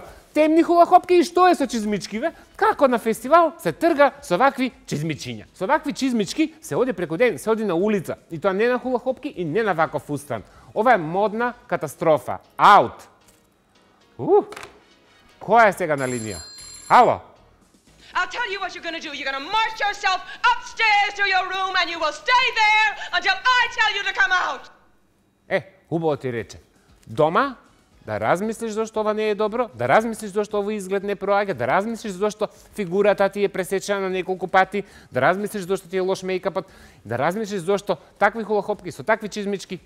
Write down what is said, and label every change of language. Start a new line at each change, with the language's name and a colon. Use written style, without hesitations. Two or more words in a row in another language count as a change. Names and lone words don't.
Macedonian: Темни хулахопки и што е со чизмичкиве? Како на фестивал се трга со вакви чизмичиња. Со вакви чизмички се оди преку ден, се оди на улица. И тоа не на хулахопки и не на ваков фустан. Ова е модна катастрофа. Аут. Која е сега на линија? Ало?
English: I'll tell you what you're gonna do. You're gonna march yourself upstairs to your room and you will stay there until I tell you to come out.
Macedonian: Хубаво ти рече. Дома, да размислиш зашто ова не е добро, да размислиш зашто овој изглед не проаѓа, да размислиш зашто фигурата ти е пресечена на неколку пати, да размислиш зашто ти е лош мејкапот, да размислиш зашто такви хулахопки со такви чизмички.